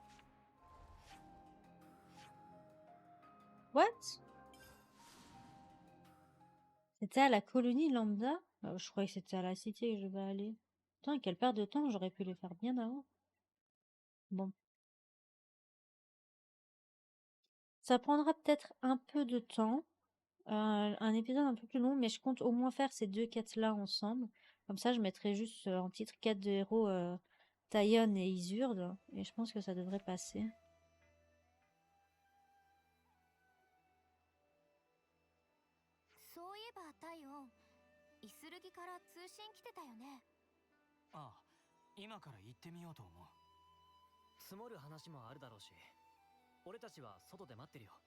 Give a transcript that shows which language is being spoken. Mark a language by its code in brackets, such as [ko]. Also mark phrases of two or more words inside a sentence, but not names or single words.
[fr] What? C'était à la colonie lambda? Je croyais que c'était à la cité que je vais aller. Putain, quelle perte de temps, j'aurais pu les faire bien avant. Bon. Ça prendra peut-être un peu de temps. Un épisode un peu plus long, mais je compte au moins faire ces deux quêtes-là ensemble. Comme ça, je mettrai juste en titre quête de héros Taïon et Isurd. Et je pense que ça devrait passer. [ja] そういえばタイオン、イスルギから通信来てたよね。ああ、今から行ってみようと思う。積もる話もあるだろうし、俺たちは外で待ってるよ。